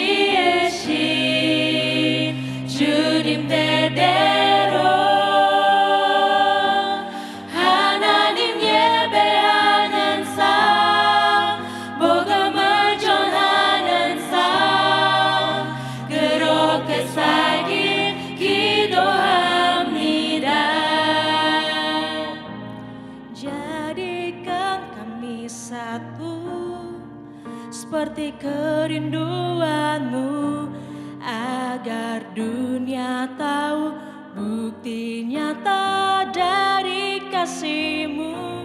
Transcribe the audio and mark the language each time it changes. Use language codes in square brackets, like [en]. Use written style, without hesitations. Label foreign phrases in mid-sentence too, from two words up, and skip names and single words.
[ko] 지으신 주님 뜻대로 하나님 예배하는 삶, 복음을 전하는 삶, 그렇게 살길 기도합니다. [id] Jadikan kami satu seperti kerinduanmu, agar dunia tahu bukti nyata dari kasih-Mu.